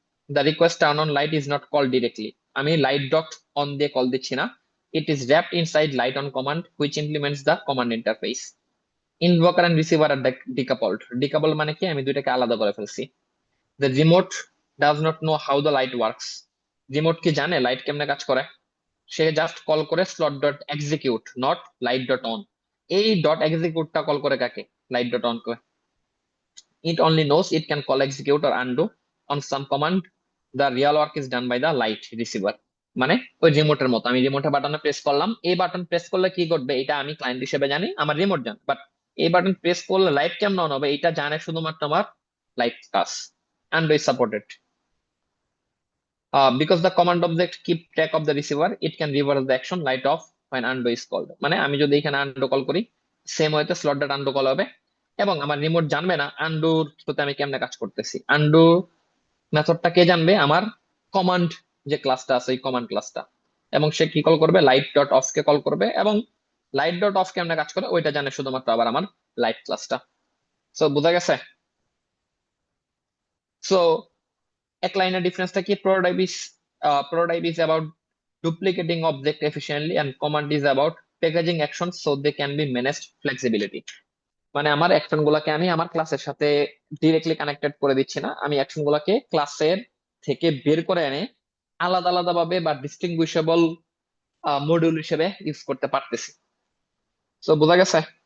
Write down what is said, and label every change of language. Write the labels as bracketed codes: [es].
[en] The request turn on light is not called directly. [bn] আমি light dot on দিয়ে call দিচ্ছি না, [en] it is wrapped inside light on command which implements the command interface. Invoker and receiver are decoupled. [bn] Decoupled মানে কি, আমি দুইটাকে আলাদা করে ফেলছি। [en] The remote does not know how the light works. [bn] Remote কি জানে লাইট কেমনে কাজ করে, সে জাস্ট কল করে slot dot execute, not light dot on. এই ডট এক্সিকিউটটা কল করে কাকে, light dot on K. [en] It only knows it can call execute or undo on some command. The real work is done by the light receiver. [bn] মানে ওই রিমোটের মতো, আমি রিমোটের বাটনে press করলাম, এই বাটন প্রেস করলে কি ঘটবে এটা আমি ক্লায়েন্ট হিসেবে জানি, আমার রিমোট জানে, বাট এই বাটন প্রেস করলে লাইট কেমন অন হবে এটা জানে শুধুমাত্র আমার light class, [en] undo is supported. Because the command object keep track of the receiver, it can reverse the action light off when undo is called. [bn] মানে আমি যদি এখানে undo কল করি, সেম ওয়েতে স্লট ডট undo কল হবে, এবং আমার remote জানবে না আন্ডুর সাথে আমি কেমনে কাজ করতেছি। আন্ডু মেথডটা কে জানবে, আমার কমান্ড যে ক্লাসটা আছে এই কমান্ড ক্লাসটা, এবং সে কি কল করবে, light dot of K call করবে, এবং লাইট ডট অফ কেমনে কাজ করে ওইটা জানে শুধুমাত্র আবার আমার লাইট ক্লাসটা। সো বোঝা গেছে? সো এক লাইনের ডিফারেন্সটা কি, [en] prototype is about duplicating object efficiently and command is about packaging actions so they can be managed flexibility. [bn] মানে আমার অ্যাকশন গুলাকে আমি আমার ক্লাসের সাথে ডিরেক্টলি কানেক্টেড করে দিচ্ছি না, আমি অ্যাকশন গুলাকে ক্লাসের থেকে বের করে এনে আলাদা আলাদা ভাবে বা ডিস্টিংগুইশেবল মডিউল হিসেবে ইউজ করতে পারতেছি। সো বোঝা গেছে?